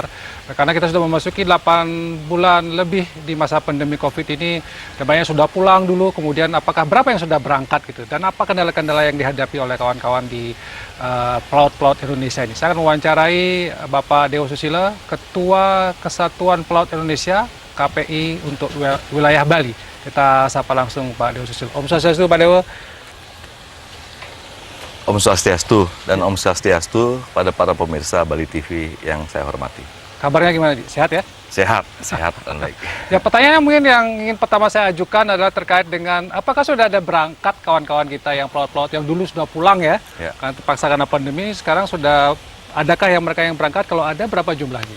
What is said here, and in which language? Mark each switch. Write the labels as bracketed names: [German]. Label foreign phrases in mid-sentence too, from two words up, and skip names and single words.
[Indonesian] Karena kita sudah memasuki 8 bulan lebih di masa pandemi COVID ini, dan banyak sudah pulang dulu, kemudian apakah berapa yang sudah berangkat gitu, dan apa kendala-kendala yang dihadapi oleh kawan-kawan di pelaut-pelaut Indonesia ini. Saya akan mewawancarai Bapak Dewo Susilo, Ketua Kesatuan Pelaut Indonesia KPI untuk wilayah Bali. Kita sapa langsung Pak Dewo Susilo. Om Swastiastu, Pak Dewo. Om Swastiastu dan Om Swastiastu pada para pemirsa Bali TV yang saya hormati. Kabarnya gimana, Di? Sehat ya? Sehat, sehat dan baik. Ya, pertanyaan mungkin yang ingin pertama saya ajukan adalah terkait dengan apakah sudah ada berangkat kawan-kawan kita yang pelaut-pelaut yang dulu sudah pulang ya, karena terpaksa karena pandemi, sekarang sudah adakah yang mereka yang berangkat? Kalau ada, berapa jumlahnya?